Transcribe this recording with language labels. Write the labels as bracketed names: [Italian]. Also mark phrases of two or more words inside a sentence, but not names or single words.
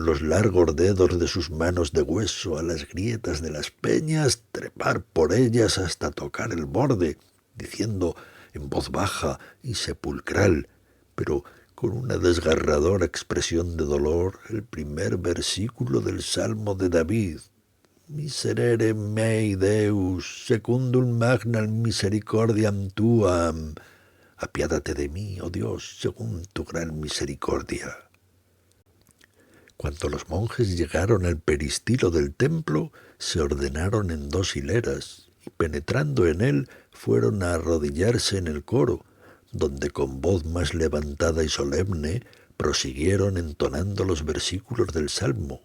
[Spanish] los largos dedos de sus manos de hueso a las grietas de las peñas, trepar por ellas hasta tocar el borde, diciendo en voz baja y sepulcral, pero con una desgarradora expresión de dolor, el primer versículo del Salmo de David: [Latin] Miserere mei Deus, secundum magnam misericordiam tuam. [Spanish] Apiádate de mí, oh Dios, según tu gran misericordia. Cuando los monjes llegaron al peristilo del templo, se ordenaron en 2 hileras, y penetrando en él, fueron a arrodillarse en el coro, donde con voz más levantada y solemne prosiguieron entonando los versículos del Salmo.